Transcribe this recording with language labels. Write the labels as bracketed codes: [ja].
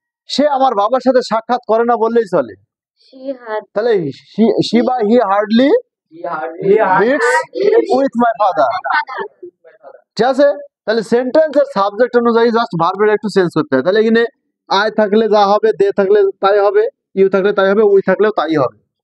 [bn] সে আমার বাবার সাথে সাক্ষাৎ করে না বললেই চলে, [en] She had. [bn] তাহলে [en] she বা he hardly meets with my father, [bn] ঠিক আছে। তাহলে সেন্টেন্সের সাবজেক্ট অনুযায়ী জাস্ট ভার্বের একটু চেঞ্জ করতে হয়, তাহলে এখানে আই থাকলে যা হবে, দে থাকলে তাই হবে, ইউ থাকলে তাই হবে, উই থাকলেও তাই হবে।